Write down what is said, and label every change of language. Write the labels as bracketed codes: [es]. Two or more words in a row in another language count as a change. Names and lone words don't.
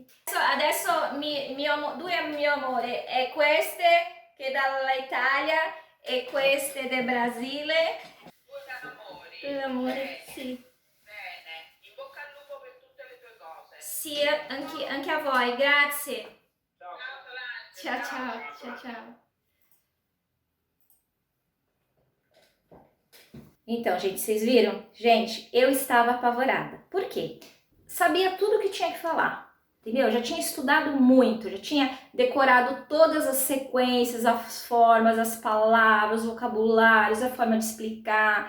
[it] Adesso mio amore è queste che dall'Italia e queste del Brasile. Due amori. Amore, sì. Bene, in bocca al lupo per tutte le tue cose. Sì, anche a voi, grazie. Ciao. Ciao Solange. Ciao. [pt] Então, gente, vocês viram? Gente, eu estava apavorada. Por quê? Sabia tudo o que tinha que falar, entendeu? Eu já tinha estudado muito, já tinha decorado todas as sequências, as formas, as palavras, os vocabulários, a forma de explicar.